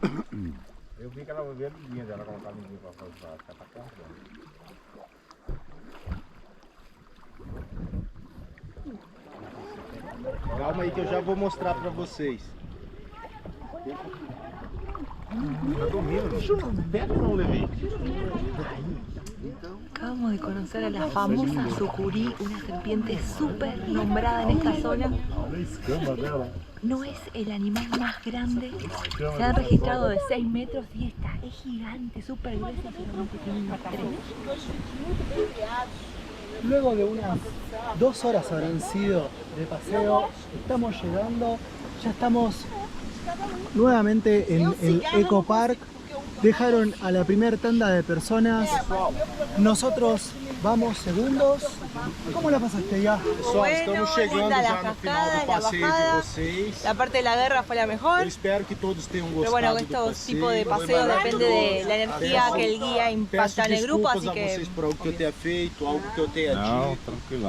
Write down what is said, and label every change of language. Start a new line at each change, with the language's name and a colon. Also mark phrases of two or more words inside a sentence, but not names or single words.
Portuguese: Eu vi que ela veio linha dela colocar ninguém pra ficar pra cortando. Calma aí que eu já vou mostrar pra vocês. Tá dormindo, bicho. Pega não, Levi.
Spanish: Acabamos de conocer a la famosa sucuri, una serpiente súper nombrada en esta zona.
Portuguese: Olha a escama dela.
Spanish: No es el animal más grande, se han registrado de 6 metros y esta es gigante, súper gruesa, solamente tiene unos 3. Luego de unas 2 horas habrán sido de paseo, estamos llegando, ya estamos nuevamente en el Eco Park. Dejaron a la primera tanda de personas, nosotros vamos segundos. ¿Cómo la pasaste ya?
Portuguese: Pessoal, estamos chegando
Spanish: linda
Portuguese: já
Spanish: la
Portuguese: no final
Spanish: cascada,
Portuguese: do
Spanish: la
Portuguese: passeio
Spanish: bajada.
Portuguese: de vocês.
Spanish: La parte de la guerra fue la mejor,
Portuguese: Eu espero que todos tenham
Spanish: pero
Portuguese: gostado
Spanish: bueno,
Portuguese: do
Spanish: estos
Portuguese: passeio.
Spanish: tipos de paseo depende de la energía que el guía
Portuguese: Peço
Spanish: impacta en el grupo,
Portuguese: desculpas
Spanish: así
Portuguese: a
Spanish: que
Portuguese: vocês por algo que eu tenha feito, algo que eu tenha Não, dito. tranquilão.